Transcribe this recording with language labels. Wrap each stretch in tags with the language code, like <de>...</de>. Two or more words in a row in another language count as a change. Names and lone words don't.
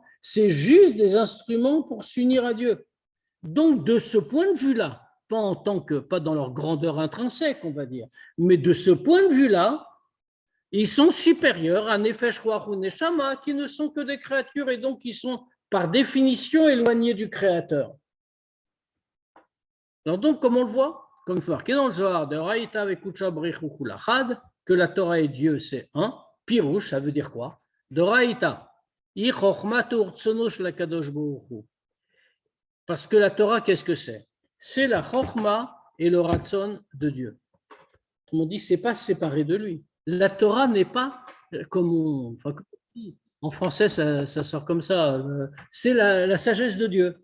<fr>C'est juste des instruments pour s'unir à Dieu. Donc, de ce point de vue-là, pas dans leur grandeur intrinsèque, on va dire, mais de ce point de vue-là, ils sont supérieurs à</fr> <he>נפש רוח</he> <fr>ou Neshama, qui ne sont que des créatures et donc qui sont par définition éloignés du Créateur. Alors donc, comme on le voit, comme c'est marqué dans le Zohar,</fr> <arc>דאורייתא וקודשא בריך הוא כולא חד,</arc> <fr>que la Torah et Dieu c'est un. Pirouche, ça veut dire quoi?</fr> <he>דאורייתא היא חכמתו ורצונו של הקדוש ברוך הוא.</he> <fr>Parce que la Torah, qu'est-ce que c'est? C'est la chochma et le ratzon de Dieu. Comme on dit, c'est pas séparé de lui. La Torah n'est pas comme en français, ça sort comme ça. C'est la sagesse de Dieu.</fr>